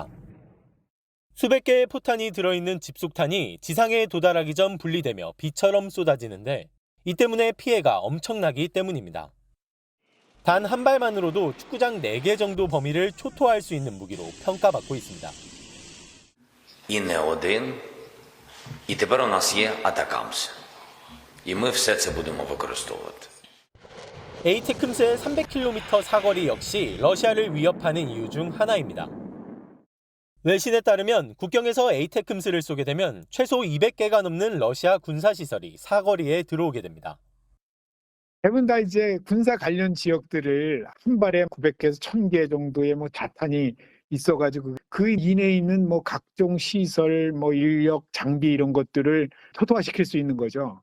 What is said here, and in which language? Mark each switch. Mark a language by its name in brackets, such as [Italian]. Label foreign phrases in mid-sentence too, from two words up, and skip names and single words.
[Korean] 수백 개의 포탄이 들어있는 집속탄이 지상에 도달하기 전 분리되며 비처럼 쏟아지는데 이 때문에 피해가 엄청나기 때문입니다. 단 한 발만으로도 축구장 4개 정도 범위를 초토화할 수 있는 무기로 평가받고 있습니다. [Ukrainian] І не один. І тепер у нас є атакамс. І ми все це будемо використовувати. [Korean] 에이테크임스의 300km 사거리 역시 러시아를 위협하는 이유 중 하나입니다. 외신에 따르면 국경에서 에이테크임스를 쏘게 되면 최소 200개가 넘는 러시아 군사시설이 사거리에 들어오게 됩니다. 대부분 다 이제 군사 관련 지역들을 한 발에 900개에서 1000개 정도의 자탄이 있어가지고 그 이내에 있는 각종 시설, 인력, 장비 이런 것들을 초토화시킬 수 있는 거죠.